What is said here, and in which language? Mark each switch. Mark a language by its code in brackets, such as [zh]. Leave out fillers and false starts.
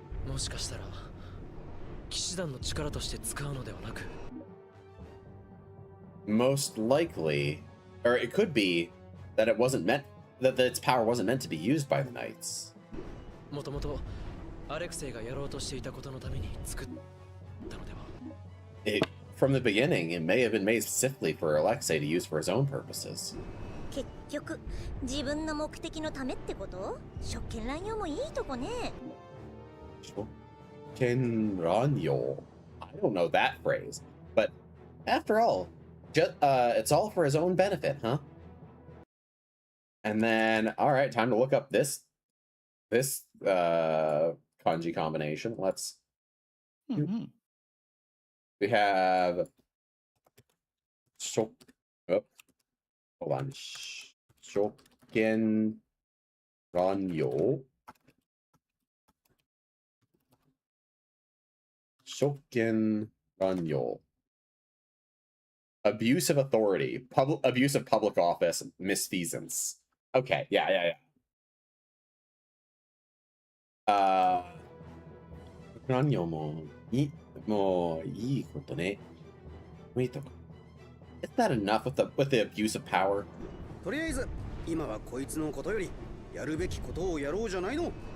[ja] もしかしたら騎士団の力として使うのではなく [en] Most likely, or it could be that its power wasn't meant to be used by the knights. [ja] もともとアレクセイがやろうとしていたことのために作ったのでは。 [en] From the beginning, it may have been made specifically for Alexei to use for his own purposes. [ja] 結局自分の目的のためってこと？職権乱用もいいとこね。 Kenranyo. [en] I don't know that phrase, but after all, it's all for his own benefit, huh? And then, all right, time to look up this kanji combination. Let's. Mm-hmm. We have. Hold on. [ja] Shoken Ranyo. Shoken Ranyo. [en] Abuse of authority, abuse of public office, misfeasance. Okay, yeah. [ja] 何をもういいことね。 [en] Wait, is that enough with the abuse of power? [ja] とりあえず今はこいつのことよりやるべきことをやろうじゃないの。